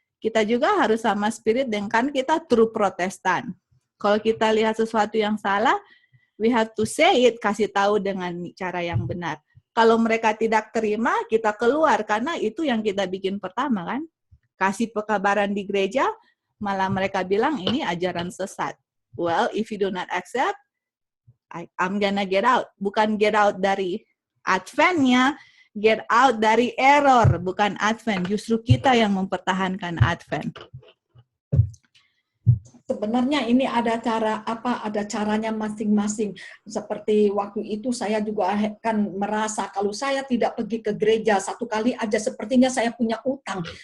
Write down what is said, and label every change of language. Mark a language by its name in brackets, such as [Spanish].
[Indonesian] Kita juga harus sama spirit dengan kita true Protestan. Kalau kita lihat sesuatu yang salah, [English] we have to say it, [Indonesian] kasih tahu dengan cara yang benar. Kalau mereka tidak terima, kita keluar karena itu yang kita bikin pertama kan. Kasih pekabaran di gereja, malah mereka bilang ini ajaran sesat. [English] Well, if you do not accept, I'm gonna get out. [Indonesian] Bukan [English] get out [Indonesian] dari Advent-nya, get out dari error, bukan Advent. Justru kita yang mempertahankan Advent. Sebenarnya ini ada caranya masing-masing. Seperti waktu itu saya juga kan merasa kalau saya tidak pergi ke gereja satu kali aja sepertinya saya punya utang.